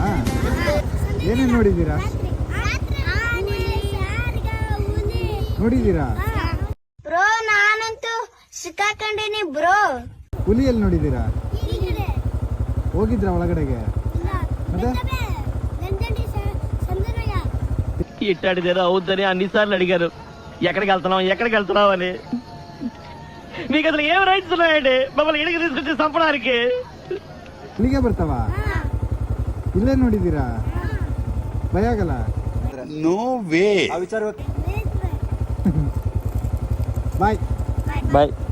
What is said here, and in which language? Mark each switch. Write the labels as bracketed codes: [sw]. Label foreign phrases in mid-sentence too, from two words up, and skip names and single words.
[kn] ಏನೇನು ನೋಡಿದ್ದೀರಾ? ನೋಡಿದ್ದೀರಾ? ಬ್ರೋ ನಾನಂತೂ ಸಿಕ್ಕಾಕೊಂಡಿನಿ ಬ್ರೋ. ಹುಲಿ ಎಲ್ಲಿ ನೋಡಿದ್ದೀರಾ? ಹೋಗಿದ್ರಾ ಒಳಗಡೆಗೆ? ಮತ್ತೆ [te] ఇట్టాడిదేదో అవుద్దని అన్నిసార్లు అడిగారు. ఎక్కడికి వెళ్తున్నావు అని. మీకు అసలు ఏం రైట్స్ ఉన్నాయండి మమ్మల్ని ఇడికి తీసుకొచ్చి చంపడానికి? [kn] ಇಲ್ಲಿಗೆ ಬರ್ತಾವ? ಇಲ್ಲೇ ನೋಡಿದ್ದೀರಾ? ಭಯ ಆಗಲ್ಲ? [en] No way. [kn] ಬಾಯ್ [te] బాయ్.